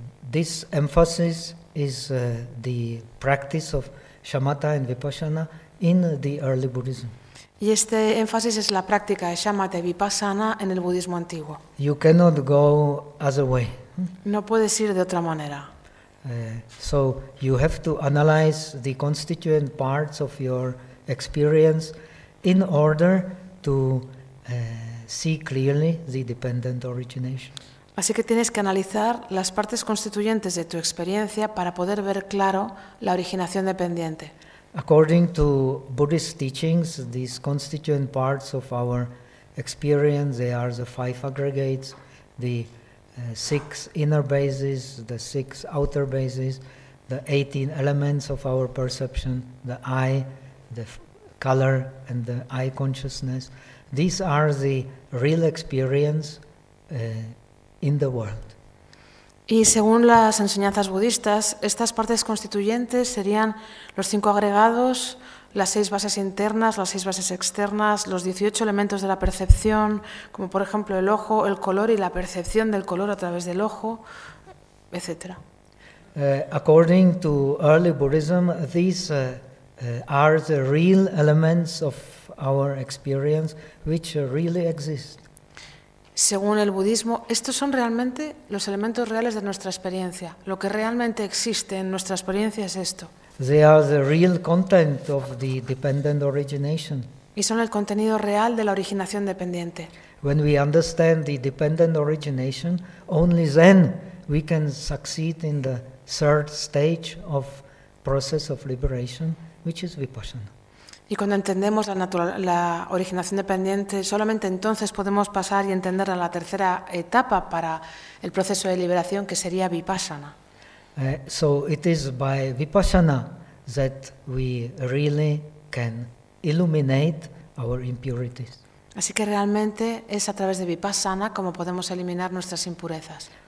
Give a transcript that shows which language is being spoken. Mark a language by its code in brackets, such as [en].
[en] This emphasis is the practice of shamatha and vipassana in the early Buddhism. [es] Y este énfasis es la práctica de shamatha y vipassana en el budismo antiguo. [en] You cannot go other way. [es] No puedes ir de otra manera. [en] So you have to analyze the constituent parts of your experience in order to see clearly the dependent origination. [es] Así que tienes que analizar las partes constituyentes de tu experiencia para poder ver claro la originación dependiente. [en] According to Buddhist teachings, these constituent parts of our experience, they are the five aggregates, the six inner bases, the six outer bases, the 18 elements of our perception, the eye, the color, and the eye consciousness. These are the real experience in the world. [es] Y según las enseñanzas budistas, estas partes constituyentes serían los cinco agregados, las seis bases internas, las seis bases externas, los 18 elementos de la percepción, como por ejemplo el ojo, el color y la percepción del color a través del ojo, etc. [en] According to early Buddhism, these are the real elements of our experience, which really exist. [es] Según el budismo, estos son realmente los elementos reales de nuestra experiencia. Lo que realmente existe en nuestra experiencia es esto. [en] They are the real content of the dependent origination. [es] Y son el contenido real de la originación dependiente. [en] When we understand the dependent origination, only then we can succeed in the third stage of process of liberation, which is vipassana. [es] Y cuando entendemos la originación dependiente, solamente entonces podemos pasar y entender a la tercera etapa para el proceso de liberación, que sería vipassana. [en] So it is by vipassana that we really can illuminate our impurities. [es] Así que realmente es a través de vipassana como podemos eliminar nuestras impurezas.